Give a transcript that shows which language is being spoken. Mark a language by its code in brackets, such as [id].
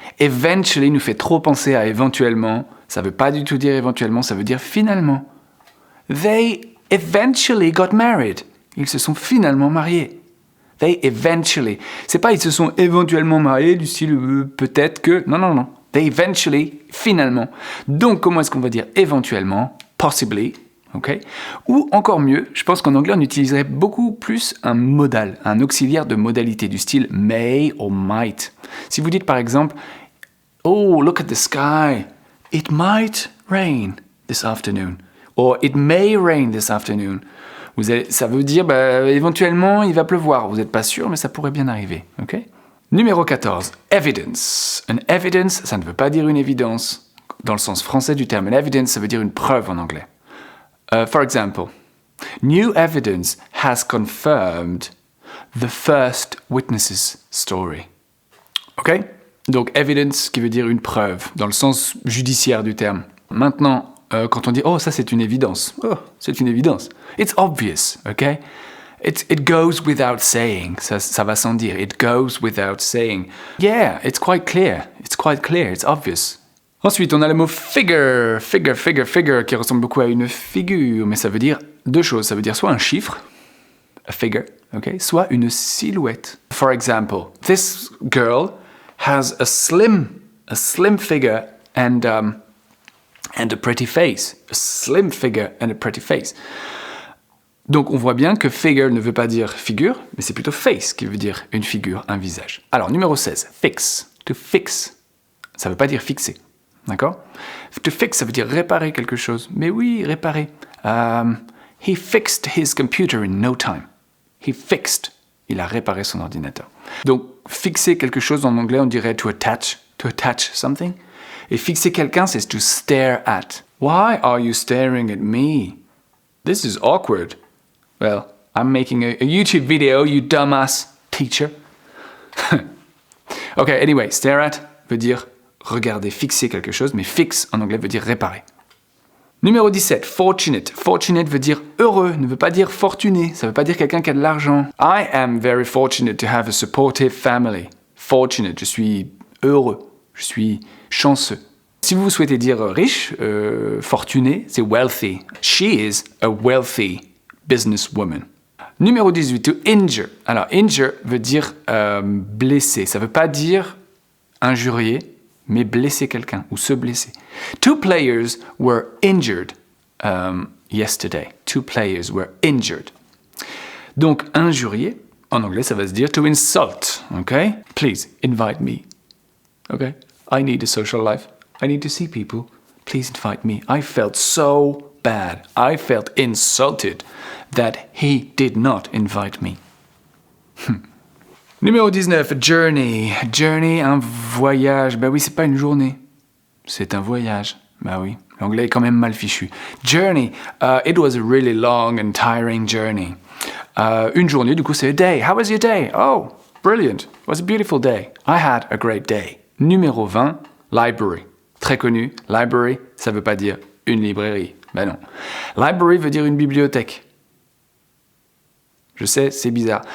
[fr] Eventually nous fait trop penser à éventuellement. Ça veut pas du tout dire éventuellement, ça veut dire finalement. [en] They eventually got married. [fr] Ils se sont finalement mariés. [en] They eventually. [fr] C'est pas ils se sont éventuellement mariés du style peut-être que. Non. [en] They eventually, finalement. [fr] Donc comment est-ce qu'on va dire éventuellement? Possibly. Okay. Ou encore mieux, je pense qu'en anglais on utiliserait beaucoup plus un modal, un auxiliaire de modalité du style may or might. Si vous dites par exemple, [en] oh look at the sky, it might rain this afternoon, or it may rain this afternoon. [fr] Ça veut dire éventuellement il va pleuvoir, vous n'êtes pas sûr mais ça pourrait bien arriver. Okay. Numéro 14, evidence. [en] An evidence, [fr] ça ne veut pas dire une évidence dans le sens français du terme. An evidence, ça veut dire une preuve en anglais. [en] For example, new evidence has confirmed the first witness's story. Ok? [fr] Donc, evidence qui veut dire une preuve, dans le sens judiciaire du terme. Maintenant, quand on dit « Oh, ça c'est une évidence ». Oh, c'est une évidence. [en] It's obvious, ok? It goes without saying. [fr] Ça va sans dire. [en] It goes without saying. Yeah, it's quite clear. It's quite clear. It's obvious. [fr] Ensuite, on a le mot figure, qui ressemble beaucoup à une figure, mais ça veut dire deux choses. Ça veut dire soit un chiffre, a figure, okay, soit une silhouette. [en] For example, this girl has a slim figure and a pretty face. A slim figure and a pretty face. [fr] Donc, on voit bien que figure ne veut pas dire figure, mais c'est plutôt face qui veut dire une figure, un visage. Alors, numéro 16, fix. To fix, ça ne veut pas dire fixer. D'accord? To fix, ça veut dire réparer quelque chose. Mais oui, réparer. [en] He fixed his computer in no time. He fixed. [fr] Il a réparé son ordinateur. Donc, fixer quelque chose en anglais, on dirait [en] to attach something. [fr] Et fixer quelqu'un, c'est [en] to stare at. Why are you staring at me? This is awkward. Well, I'm making a YouTube video, you dumbass teacher. [fr] Okay, anyway, stare at veut dire regarder, fixer quelque chose, mais fix en anglais veut dire réparer. Numéro 17, fortunate. Fortunate veut dire heureux, ne veut pas dire fortuné. Ça veut pas dire quelqu'un qui a de l'argent. [en] I am very fortunate to have a supportive family. [fr] Fortunate, je suis heureux, je suis chanceux. Si vous souhaitez dire riche, fortuné, c'est wealthy. [en] She is a wealthy businesswoman. [fr] Numéro 18, to injure. Alors, injure veut dire blesser. Ça ne veut pas dire injurier, mais blesser quelqu'un ou se blesser. [en] 2 players were injured yesterday. 2 players were injured. [fr] Donc, injurier, en anglais, ça va se dire to insult. [en] Okay? Please, invite me. Okay? I need a social life. I need to see people. Please invite me. I felt so bad. I felt insulted that he did not invite me. [fr] Numéro 19, journey. Journey, un voyage. Ben oui, c'est pas une journée. C'est un voyage. Ben oui, l'anglais est quand même mal fichu. [en] Journey. It was a really long and tiring journey. [fr] Une journée, du coup, c'est a day. [en] How was your day? Oh, brilliant. It was a beautiful day. I had a great day. [fr] Numéro 20, library. Très connu, library, ça veut pas dire une librairie. Ben non. Library veut dire une bibliothèque. Je sais, c'est bizarre.